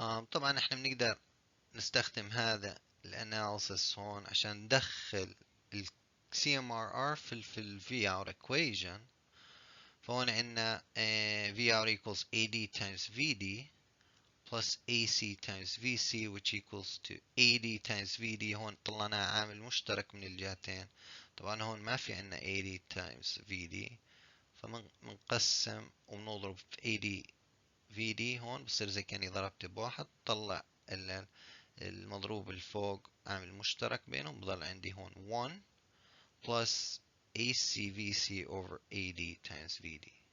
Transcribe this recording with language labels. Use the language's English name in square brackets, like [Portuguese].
[Arabic] طبعا احنا بنقدر نستخدم هذا الاناليسيس هون عشان ندخل ال CMRR في ال Vout equation. فهون عندنا [English] Vout equals AD times VD plus AC times VC which equals to AD times VD. [Arabic] هون طلعنا عامل مشترك من الجهتين. طبعا هون ما في عندنا AD times VD، فمنقسم وبنضرب في AD VD. هون بصير زي كأني ضربت بواحد، طلع المضروب الفوق عامل مشترك بينهم، بضل عندي هون [English] 1 plus ACVC over AD times VD.